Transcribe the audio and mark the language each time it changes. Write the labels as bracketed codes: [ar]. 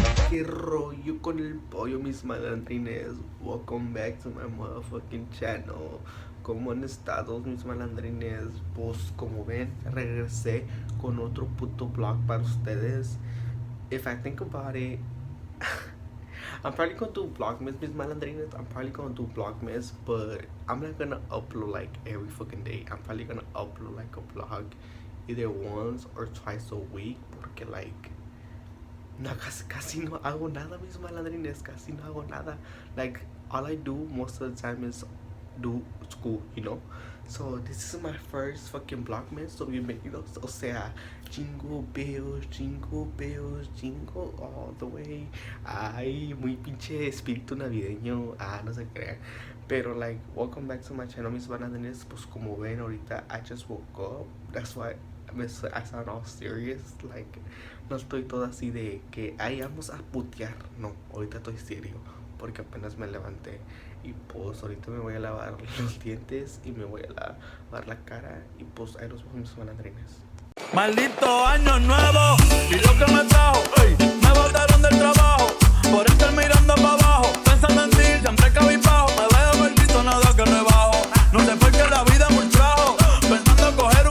[es] ¿Qué rollo con el pollo, mis malandrines? [en] Welcome back to my motherfucking channel. [es] ¿Cómo han estado mis malandrines? Pues como ven, regresé con otro puto vlog para ustedes. [en] If I think about it, I'm probably gonna do Vlogmas, Miss Malandrinas. I'm probably gonna do Vlogmas, but I'm not gonna upload like every fucking day. I'm probably gonna upload like a vlog either once or twice a week, [es] porque like no, casi no hago nada, mis malandrines. Casi no hago nada. [en] Like all I do most of the time is do school, you know. So this is my first fucking Vlogmas. So bienvenidos. [es] O sea, [en] jingle bells, jingle bells, jingle all the way. [es] Ay, muy pinche espíritu navideño. No se crean. Pero like, [en] welcome back to my channel, [es] mis malandrines. Pues como ven ahorita, [en] I just woke up. That's why I sound all serious. [es] Like, no estoy todo así de que ahí vamos a putear. No, ahorita estoy serio porque apenas me levanté. Y pues ahorita me voy a lavar los dientes y me voy a lavar la cara. Y pues ahí nos vemos, mis malandrines. Maldito año nuevo y lo que me trajo, ey, me botaron del trabajo por estar mirando para abajo, pensando en ti, siempre cabizbajo, me veo maldito, nada que no bajo, no sé por qué la vida me ultrajo, pensando coger